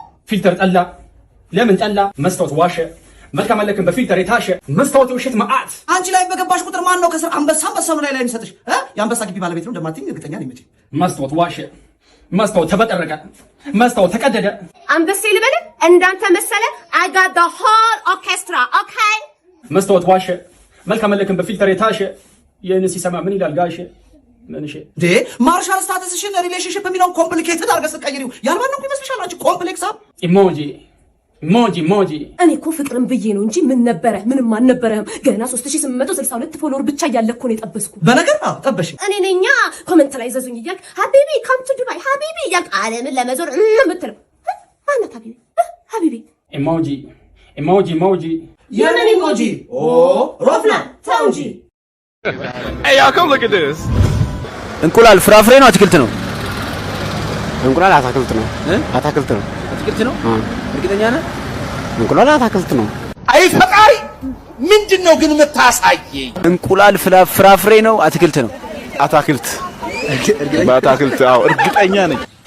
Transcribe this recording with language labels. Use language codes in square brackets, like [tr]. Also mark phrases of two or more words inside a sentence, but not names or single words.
[am] ፊልተር ጠላ። ለምን ጠላ? መስታወት ዋሸ። መልካም አለክም በፊልተር የታሸ መስታወት ውሸት መዓት። አንቺ ላይ በገባሽ ቁጥር ማን ነው ከስር አንበሳ ነው ላይ የሚሰጥሽ? የአንበሳ ግቢ ባለቤት ነው እንደማትይኝ እርግጠኛ ነኝ። መቼ መስታወት ዋሸ። መስታወት ተበጠረቀ። መስታወት ተቀደደ። አንበሴ ልበል እንዳንተ መሰለ [en] I got the whole orchestra okay። [am] መስታወት ዋሸ። መልካም አለክም በፊልተር የታሸ የኔ ሲሰማ ምን ይላል ጋሼ? ምንሽ [en] the marital status relationship [am] የሚለውን ኮምፕሊኬትድ አድርገሽ ስትቀይሪው ያልባነው ይመስልሻል? አንቺ ኮምፕሌክስ ኢሞጂ እኔ እኮ ፍቅርን ብዬ ነው እንጂ ምን ነበረ? ምንም አልነበረም። ገና 3862 ፎሎወር ብቻ እያለ እኮ ነው የጠበስኩ። በነገር ጠበሽ። እኔ ነኛ ኮመንት ላይ ዘዙኝ እያልክ ሀቢቢ [en] come to Dubai [am] ሀቢቢ እያልክ ዓለምን ለመዞር የምትለው ማናት? ሀቢቢ ኢሞጂ የምን ኢሞጂ? ኦ ሮፍና ተው እንጂ። [en] Hey y'all come look at this. [am] እንቁላል ፍራፍሬ ነው አትክልት ነው? እንቁላል አታክልት ነው። አትክልት ነው? እርግጠኛ ነህ? እንቁላል አታክልት ነው። አይ ፈቃሪ ምንድነው ግን የምታሳየኝ? እንቁላል ፍራፍሬ ነው አትክልት ነው? አታክልት። በአታክልት አዎ እርግጠኛ ነኝ።